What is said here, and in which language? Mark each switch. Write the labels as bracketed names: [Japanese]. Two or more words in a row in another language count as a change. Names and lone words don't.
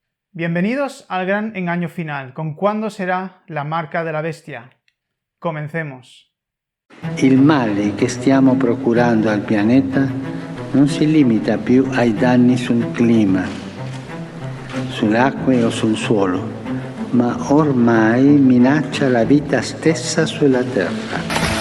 [Spanish] Bienvenidos al gran engaño final, con cuándo será la marca de la bestia. Comencemos. [Italian] Il male che stiamo procurando al pianeta non si limita più ai danni sul clima, sulle acque o sul suolo, ma ormai minaccia la vita stessa sulla Terra.